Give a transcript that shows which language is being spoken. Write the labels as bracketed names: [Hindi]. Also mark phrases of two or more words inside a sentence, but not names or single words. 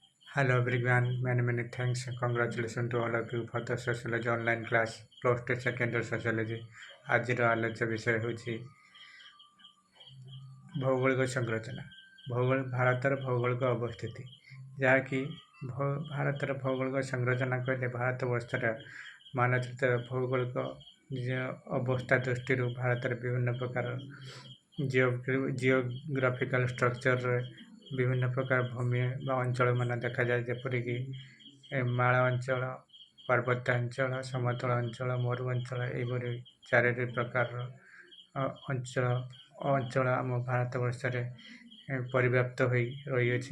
[English] Hello everyone, many thanks and congratulations to all of you for the sociology online class plus 2 second year sociology। [Odia] ଆଜିର ଆଲୋଚ୍ୟ ବିଷୟ ହେଉଛି ଭୌଗୋଳିକ ସଂରଚନା। ଭାରତର ଭୌଗୋଳିକ ଅବସ୍ଥିତି, ଯାହାକି ଭାରତର ଭୌଗୋଳିକ ସଂରଚନା କହିଲେ ଭାରତବର୍ଷର ମାନଚିତ୍ର ଭୌଗୋଳିକ ଅବସ୍ଥା ଦୃଷ୍ଟିରୁ ଭାରତରେ ବିଭିନ୍ନ ପ୍ରକାର [English] geographical structureରେ [Odia] ବିଭିନ୍ନ ପ୍ରକାର ଭୂମି ବା ଅଞ୍ଚଳମାନ ଦେଖାଯାଏ, ଯେପରିକି ମାଳ ଅଞ୍ଚଳ, ପାର୍ବତ୍ୟାଞ୍ଚଳ, ସମତଳ ଅଞ୍ଚଳ, ମରୁ ଅଞ୍ଚଳ, ଏହିପରି ଚାରିଟି ପ୍ରକାରର ଅଞ୍ଚଳ ଆମ ଭାରତବର୍ଷରେ ପରିବ୍ୟାପ୍ତ ହୋଇ ରହିଅଛି।